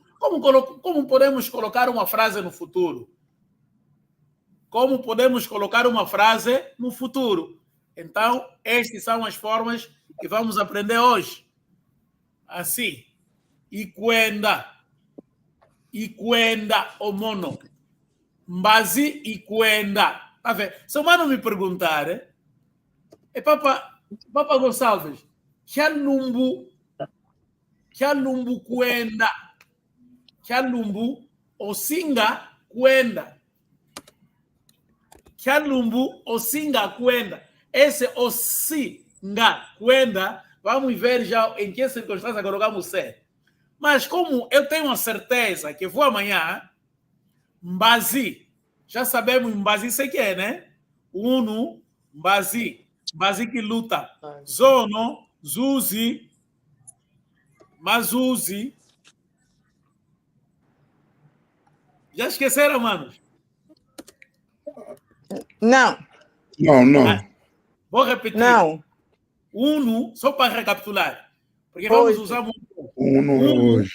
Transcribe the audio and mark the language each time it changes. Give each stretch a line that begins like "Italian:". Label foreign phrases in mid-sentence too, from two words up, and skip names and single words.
Portuguese: Como podemos colocar uma frase no futuro? Como podemos colocar uma frase no futuro? Então, estas são as formas que vamos aprender hoje. Assim. E quando o mono. Mbazi e quando. Tá vendo? Se o mano me perguntar, Papa Gonçalves,
Kongo: Kialumbu quenda. Kialumbu osinga quenda. Kialumbu osinga quenda.
Portuguese: Esse
Kongo: osinga quenda,
Portuguese: vamos ver já em que circunstância colocamos ser. Mas como eu tenho a certeza que vou amanhã, Mbazi, já sabemos Mbazi sei que é, né?
Kongo: Uno, Mbazi. Mbazi que luta. Zono, Zuzi, Mazuzi.
Portuguese: Já esqueceram, manos? Não. Não. Vou repetir. Não. Uno, só para recapitular. Porque Hoje. vamos usar muito. Uno é hoje.